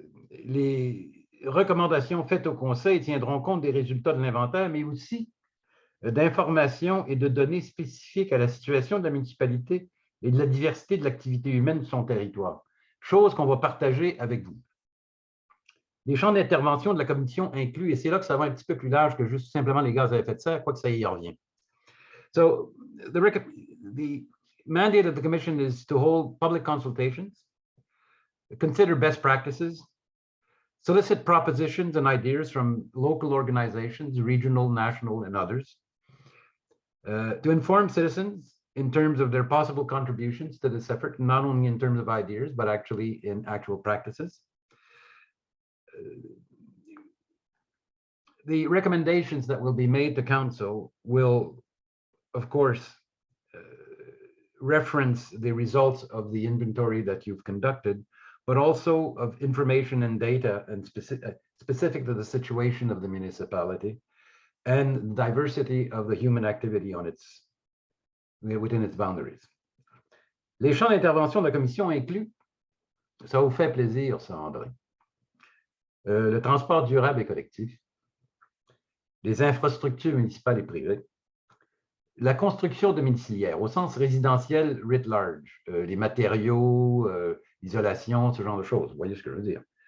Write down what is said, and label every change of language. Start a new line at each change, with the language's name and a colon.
French: Les recommandations faites au Conseil tiendront compte des résultats de l'inventaire, mais aussi d'informations et de données spécifiques à la situation de la municipalité et de la diversité de l'activité humaine de son territoire, chose qu'on va partager avec vous. Les champs d'intervention de la Commission incluent, et c'est là que ça va un petit peu plus large que juste simplement les gaz à effet de serre, quoique ça y revient.
English: So, the mandate of the Commission is to hold public consultations, consider best practices, solicit propositions and ideas from local organizations, regional, national, and others, to inform citizens in terms of their possible contributions to this effort, not only in terms of ideas, but actually in actual practices. The recommendations that will be made to Council will, of course, reference the results of the inventory that you've conducted, but also of information and data and specific to the situation of the municipality and diversity of the human activity within its boundaries.
French: Les champs d'intervention de la Commission incluent, ça vous fait plaisir, ça, André, le transport durable et collectif, les infrastructures municipales et privées, la construction domiciliaire au sens résidentiel
English: writ large,
French: les matériaux, l'isolation, ce genre de choses, vous voyez ce que je veux dire.